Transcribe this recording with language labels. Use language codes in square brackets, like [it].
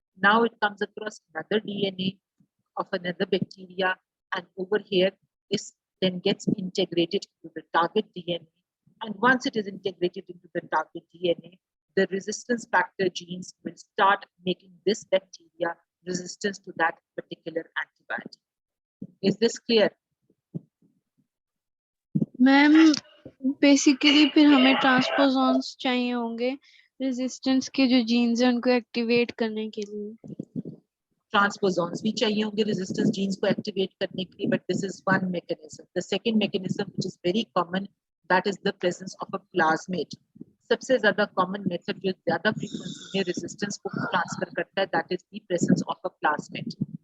[en] Now it comes across another DNA of another bacteria, and over here this then gets integrated into the target DNA. And once it is integrated into the target DNA, the resistance factor genes will start making this bacteria resistant to that particular antibiotic. Is this clear? [hi] Ma'am basically फिर हमें ट्रांसपोजॉन्स चाहिए होंगे resistance के जो jeans हैं उनको activate करने के लिए Transposons भी चाहिए होंगे resistance genes को activate करने के लिए, [en] but this is one mechanism. [hi] The second mechanism which is very common, that is the presence of a plasmid. सबसे ज़्यादा common method जो ज़्यादा frequency में resistance को transfer करता है, [en] that is the presence of a plasmid.